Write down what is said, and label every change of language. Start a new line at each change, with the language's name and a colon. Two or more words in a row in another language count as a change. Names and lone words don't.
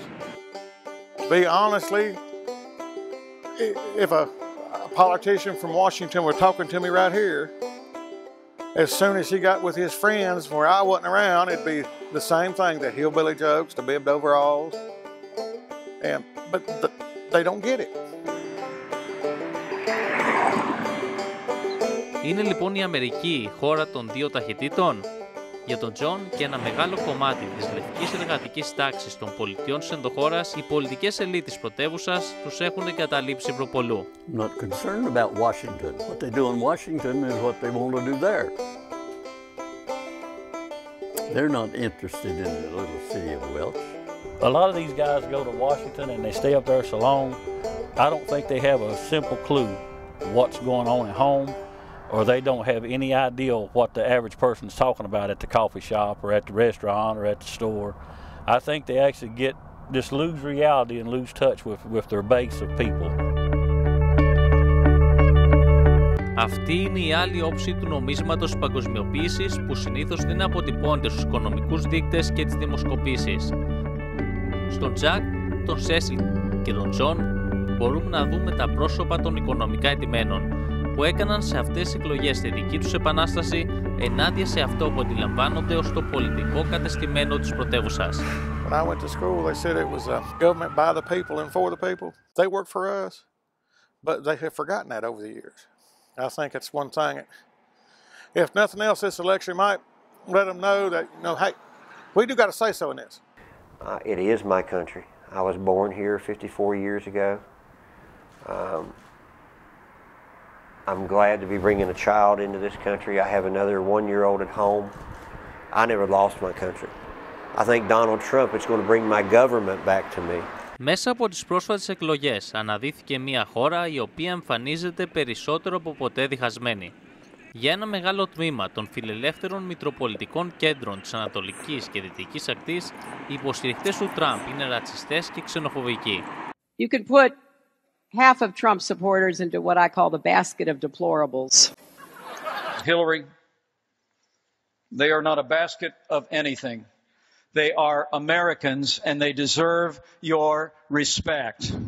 English: Be honestly, if a politician from Washington were talking to me right here, as soon as he got with his friends where I wasn't around, it'd be the same thing, the hillbilly jokes, the bibbed overalls, but they don't get it.
Greek: Είναι λοιπόν η Αμερική η χώρα των δύο ταχυτήτων? Για τον Τζον και ένα μεγάλο κομμάτι της λευκής εργατικής τάξης των πολιτιών της ενδοχώρας, οι πολιτικές ελίτ της πρωτεύουσας τους έχουν εγκαταλείψει προπολού.
English: Not concerned about Washington. What they do in Washington is what they want to do there. They're not interested in the little city of Welch. A lot of these guys go to Washington and they stay up there so long, I don't think they have a simple clue what's going on at home, or they don't have any idea what the average person's talking about at the coffee shop or at the restaurant or at the store. I think they actually just lose reality and lose touch with their base of people.
Greek: Αυτή είναι η άλλη όψη του νομίσματος της παγκοσμιοποίησης που συνήθως δεν αποτυπώνεται στους οικονομικούς δείκτες και τις δημοσκοπήσεις. Στον Τζακ, τον Σέσιλ και τον Τζον μπορούμε να δούμε τα πρόσωπα των οικονομικά ετοιμένων που έκαναν σε αυτές τις εκλογές τη δική τους επανάσταση ενάντια σε αυτό που αντιλαμβάνονται ως το πολιτικό κατεστημένο της πρωτεύουσας.
English: When I went to school, they said it was a government by the people and for the people. They work for us, but they have forgotten that over the years. I think it's one thing. If nothing else, this election might let them know that, hey, we do got to say so in this. It is my country. I was born here 54 years ago. I'm glad to be bringing a child into this country. I have another 1-year-old at home. I never lost my country. I think Donald Trump is going to bring my government back to me.
Greek: Μέσα από τις πρόσφατες εκλογές αναδύθηκε μια χώρα η οποία εμφανίζεται περισσότερο από ποτέ διχασμένη. Για ένα μεγάλο τμήμα των φιλελεύθερων μητροπολιτικών κέντρων της Ανατολικής και Δυτικής Ακτής, οι υποστηρικτές του Τραμπ είναι ρατσιστές και ξενοφοβικοί.
English: You could put half of Trump supporters into what I call the basket of deplorables. Hillary, they are not a basket of anything. They are Americans and they deserve your respect.